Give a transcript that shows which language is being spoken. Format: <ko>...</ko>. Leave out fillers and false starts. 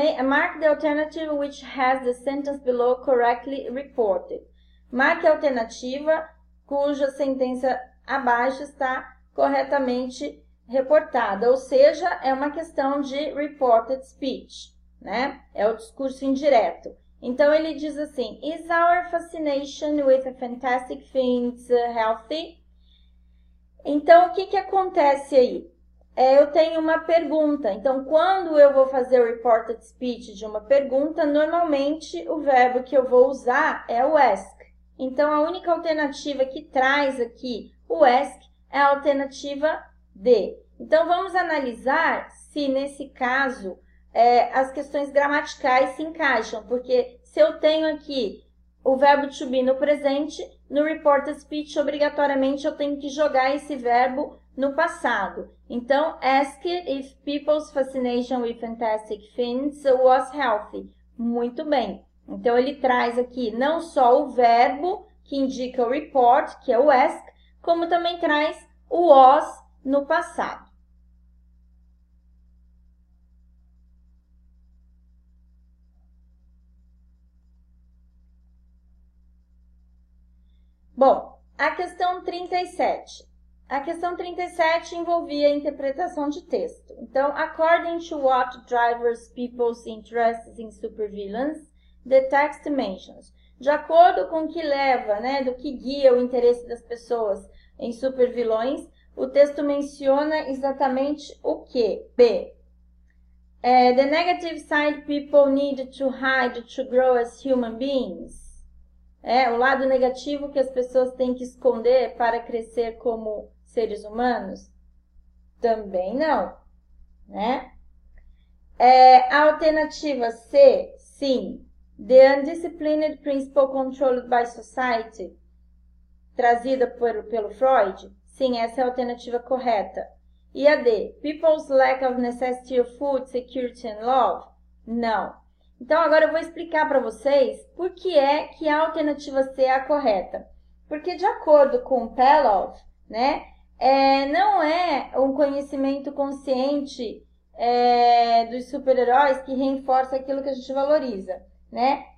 <en>Mark the alternative which has the sentence below correctly reported.</en> <pt>Marque a alternativa cuja sentença abaixo está corretamente reportada, ou seja, é uma questão de reported speech, né? É o discurso indireto. Então, ele diz assim:</pt> <en>Is our fascination with the fantastic things healthy?</en> <pt>Então, o que acontece aí? Eu tenho uma pergunta. Então, quando eu vou fazer o reported speech de uma pergunta, normalmente o verbo que eu vou usar é o ask. Então, a única alternativa que traz aqui o ask é a alternativa D. Então, vamos analisar se, nesse caso, as questões gramaticais se encaixam. Porque se eu tenho aqui o verbo to be no presente, no reported speech, obrigatoriamente, eu tenho que jogar esse verbo no passado. Então,</pt> <en>ask if people's fascination with fantastic things was healthy.</en> <pt>Muito bem. Então, ele traz aqui não só o verbo que indica o report, que é o ask, como também traz o was no passado. Bom, a questão 37. A questão 37 envolvia a interpretação de texto. Então,</pt> <en>according to what drives people's interests in supervillains, the text mentions.</en> <pt>De acordo com o que leva, né, do que guia o interesse das pessoas em supervilões, o texto menciona exatamente o que? B.</pt> <en>The negative side people need to hide to grow as human beings.</en> <pt>O lado negativo que as pessoas têm que esconder para crescer como seres humanos? Também não, né? A alternativa C, sim.</pt> <en>The undisciplined principle controlled by society,</en> <pt>trazida pelo Freud? Sim, essa é a alternativa correta. E a D,</pt> <en>people's lack of necessity of food, security and love?</en> <pt>Não. Então, agora eu vou explicar para vocês por que é que a alternativa C é a correta. Porque, de acordo com Pavlov, né, não é um conhecimento consciente dos super-heróis que reforça aquilo que a gente valoriza, né?</pt>